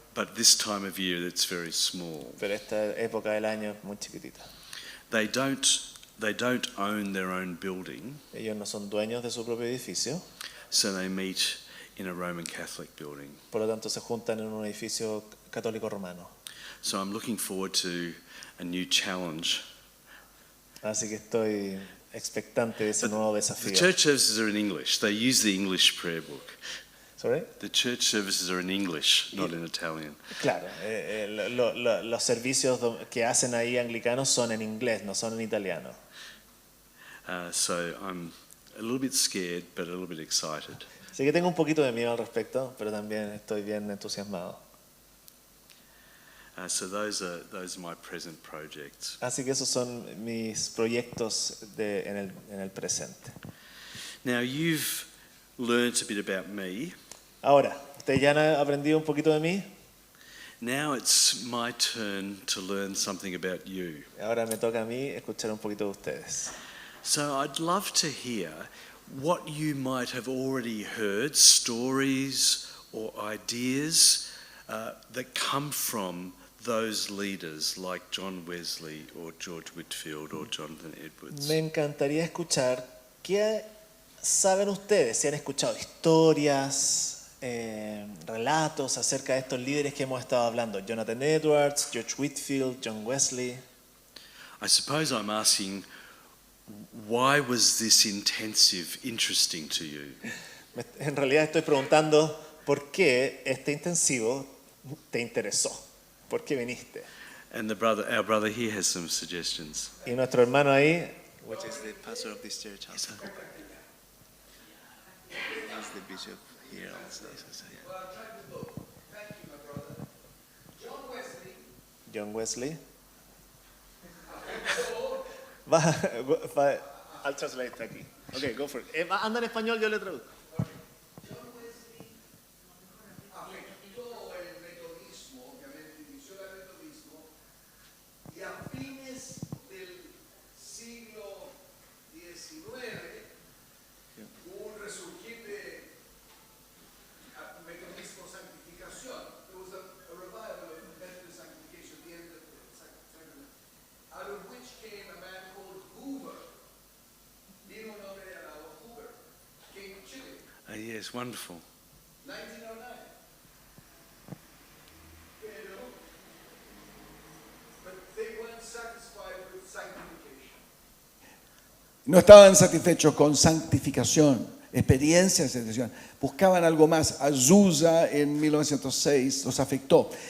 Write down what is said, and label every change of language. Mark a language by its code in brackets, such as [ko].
[en] But this time of year, it's very small. [es] pero esta época del año es muy chiquitita. [en] They don't own their own building, [es] Ellos no son dueños de su propio edificio, [en] so they meet in a Roman Catholic building. [es] por lo tanto se juntan en un edificio católico romano. [en] So I'm looking forward to a new challenge. [es] Así que estoy expectante de ese nuevo [en] The [es] desafío. [en] church services are in English. They use the English prayer book. ¿Sorry? The church services are in English, not in Italian. [es] Claro, los servicios que hacen ahí anglicanos son en inglés, no son en italiano. [en] So I'm a little bit scared, but a little bit excited. [es] Así que tengo un poquito de miedo al respecto, pero también estoy bien entusiasmado. [en] So those are my present projects. [es] Así que esos son mis proyectos en el presente. [en] Now you've learnt a bit about me. [es] Ahora, ustedes ya han aprendido un poquito de mí. [en] Now it's my turn to learn something about you. [es] Ahora me toca a mí escuchar un poquito de ustedes. [en] So I'd love to hear what you might have already heard, stories or ideas that come from those leaders like John Wesley or George Whitefield or Jonathan Edwards. [es] Me encantaría escuchar qué saben ustedes, si han escuchado historias, relatos acerca de estos líderes que hemos estado hablando. [en] Jonathan Edwards, George Whitefield, John Wesley. I suppose I'm asking, why was this intensive interesting to you? [es] En realidad estoy preguntando por qué este intensivo te interesó. ¿Por qué viniste? [en] And our brother here has some suggestions. [es] Y nuestro hermano ahí, [en] Which is the pastor of this church also. He's the bishop here also. John Wesley. I'll translate aquí. Okay, go for it. [es] Anda en español, yo le traduzco. Afectó el metodismo, obviamente inició el metodismo, y a fines del siglo XIX hubo un resurgir de metodismo santificación. [en] There was a revival of Methodist sanctification at the end of the second, out of which came a man called Hoover. [es] Vino un hombre llamado Hoover, [en] came from Chile, Yes, wonderful. 1909. But they weren't satisfied with sanctification. [es] No estaban satisfechos con santificación, experiencia de santificación. Buscaban algo más. Azusa en 1906 los afectó.